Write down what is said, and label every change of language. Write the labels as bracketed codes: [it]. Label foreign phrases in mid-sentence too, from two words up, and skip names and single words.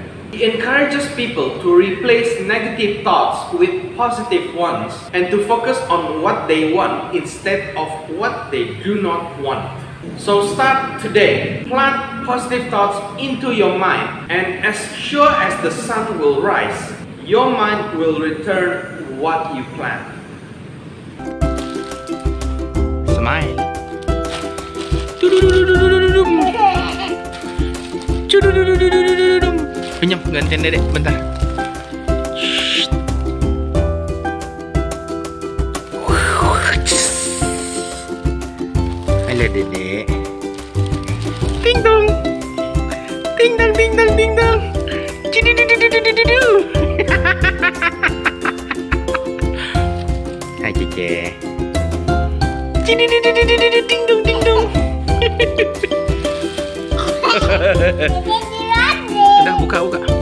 [en] He encourages people to replace negative thoughts with positive ones and to focus on what they want instead of what they do not want. So start today. Plant positive thoughts into your mind, and as sure as the sun will rise, your mind will return what you plan. Smile. [id] Pinjam gantian dedek bentar. Halo dedek. Ding dong. Ding dong ding dong ding dong. Hai Cece. Ding dong ding dong. Udah buka.